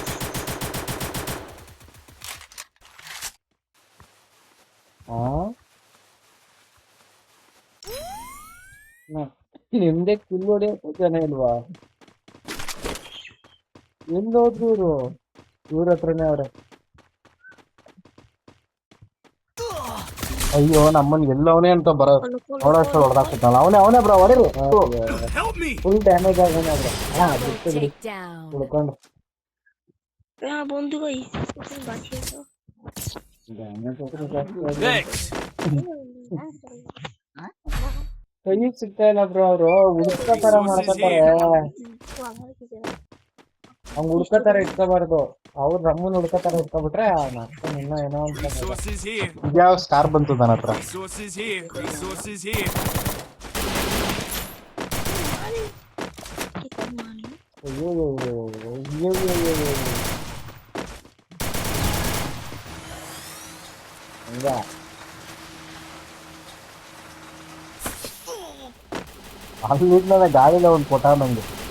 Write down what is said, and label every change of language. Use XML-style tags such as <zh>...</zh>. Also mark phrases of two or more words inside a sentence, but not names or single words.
<kn>ನಿಮ್ದೆ ಕಿಲ್ ಹೊಡಿಯಕ್ಕೆ ಜನ ಇಲ್ವಾ? ಎಲ್ಲೋದ್ರು ಇವ್ರ ಹತ್ರನೇ ಅವ್ರೆ. ಅಯ್ಯೋ ನಮ್ಮನ್ ಎಲ್ಲವನೇ ಅಂತ ಬರೋ ನೋಡೋಷ್ಟು ಹೊಡೆದಾಕ್ಬಿಟ್ಟಲ್ಲ. ಅವನೇ ಬ್ರೋ ಹೊಡಿರು.</kn> <en>Help me! full damage</en> <kn>ಆಗೋಣ ಅವ್ರೆ. ಬಿಟ್ಟು ಬಿಡಿ</kn> <en>Takedown.</en> <kn>ಉಳ್ಕೊಂಡು.</kn> <bn>বন্ধু কই বাঁচিয়ে তো</bn> <en>Thanks.</en> <kn>ಕೈಗೆ ಸಿಗ್ತಾ ಇಲ್ಲ ಬ್ರೋ. ಅವ್ರು ಹುಡ್ಕೋ ತರ ಮಾಡ್ಕೋತಾರೆ. ಹಂಗ ಹುಡ್ಕೋ ತರ ಇಟ್ಕೋಬಾರ್ದು. ಅವ್ರು ನಮ್ಮನ್ನ ಹುಡ್ಕತಾರ ಹುಡ್ಕೊಬಿಟ್ರೆ ಮತ್ತೆ ಇನ್ನ ಏನೋ ಅಂತ</kn> <en>Resources here.</en> <kn>ಯಾವ ಸ್ಟಾರ್ ಬಂತು ನನ್ನ ಹತ್ರ.</kn> <en>Resources here. Resources here.</en> <kn>ಅಯ್ಯೋ ಅಯ್ಯೋ ಹಂಗ ಅಲ್ಲಿಂದ ಗಾಳಿಲ ಒಂದು ಕೊಟ್ಟ ನಂಗೆ.</kn>